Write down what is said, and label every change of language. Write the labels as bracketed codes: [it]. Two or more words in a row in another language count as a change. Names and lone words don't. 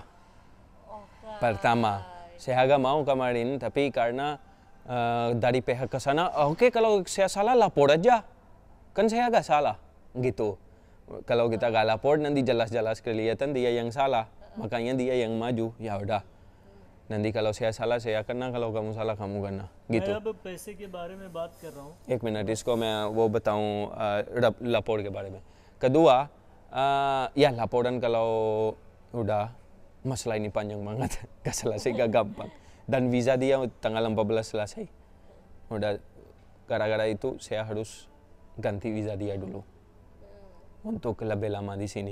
[id] Pertama, saya agak mau kemarin, tapi karena dari pihak ke sana, oke, kalau saya salah lapor aja, kan saya agak salah, gitu. Kalau kita gak lapor nanti jelas-jelas kelihatan dia yang salah, makanya dia yang maju, ya udah. Nanti kalau saya salah saya kena, kalau kamu salah kamu kena, gitu. [hi] मैं अब पैसे के बारे में बात कर रहा हूँ. एक मिनट, इसको मैं वो बताऊँ lapor के बारे में. [id] Kedua, ya laporan kalau udah masalah ini panjang banget, gak selesai, gak gampang. Dan visa dia tanggal 14 selesai. Udah, gara-gara itu saya harus ganti visa dia dulu untuk lebih lama di sini.